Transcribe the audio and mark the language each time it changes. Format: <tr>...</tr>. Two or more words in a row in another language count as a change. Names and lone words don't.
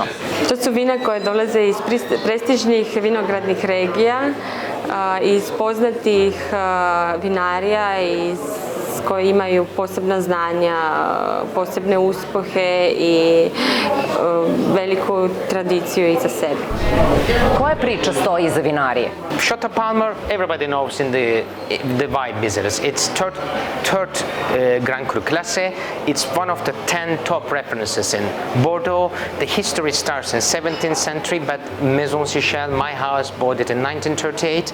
<sr>To su vina koje dolaze iz prestižnih vinogradnih regija, iz poznatih vinarija, koji imaju posebna znanja, posebne uspehe i veliku tradiciju iza sebe. Koja priča stoji iza vinarije?</sr> <en>Chateau Palmer, everybody knows in the wine business. It's third</en> <fr>Grand Cru classe.</fr> <en>It's one of the 10 top references in Bordeaux. The history starts in 17th century, but Maison Sichel, my house, bought it in 1938.</en>